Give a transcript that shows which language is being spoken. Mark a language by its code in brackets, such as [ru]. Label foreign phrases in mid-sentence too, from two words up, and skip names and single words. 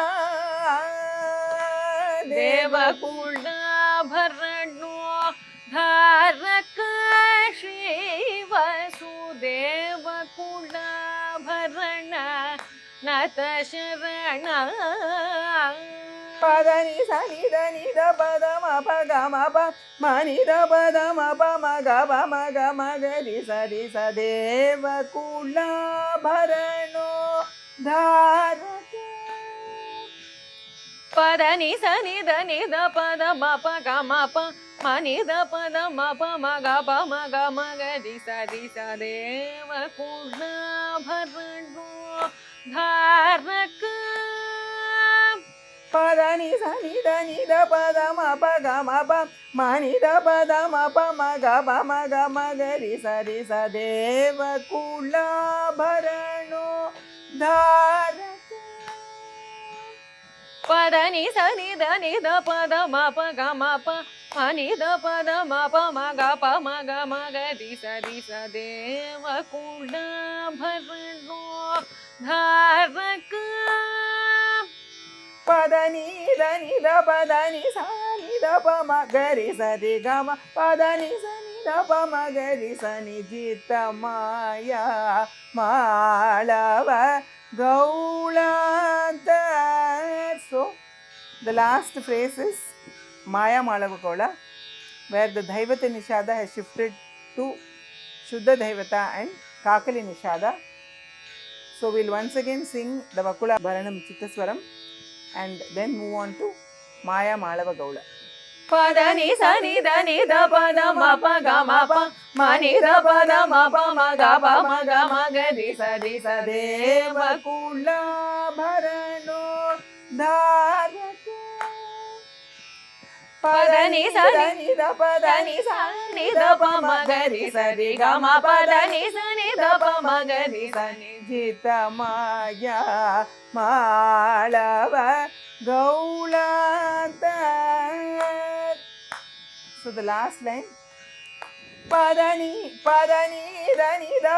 [sa] Devakula bharano dharaka Shri Vasudevakula bharana nata sharana. Padani sani da ni da pa da ma pa ga ma pa ma ni da pa da ma pa ma ga ga ri sa devakula bharano dharaka. Padani sani da ni da pa da ma pa ga ma pa ma ni da pa da ma pa ma ga ri sa devakula bharano dharaka. Padani sani da ni da pa da ma pa ga ma pa ma ni da pa da ma pa ma ga ri sa devakula bharano dharaka. Padani sani da ni da pa da ma pa ga ma pa ma ni da pa da ma pa ma ga ri sa devakula bharano dharaka. Padani da ni da pa da ni sa ni da pa ma ga ri sa re ga ma padani sa ni da pa ma ga ri sa ni jita maya malava gaulanta. [en] So the last phrase is Maya Malava Gaula, where the [sa] Dhaivata Nishada [en] has shifted to [sa] Shuddha Dhaivata [en] and [sa] Kakali Nishada. [en] So we'll once again sing the Vakula Bharanam Chittaswaram and then move on to Maya Malava Gaula. [sa] Pada ni sa ni da ni da pa da ma pa ga ma pa ma ni da pa da ma pa ma ga pa ma ga ma ga di sa deva Kula Bharano Dharaka. Pada ni sa ni da pa da ni sa ni da pa ma ga di sa di ga ma pa da ni sa ni da pa ma ga di sa ni Jita Maya Malava Gaulanta. [en] So the last line, [sa] Padani Dani da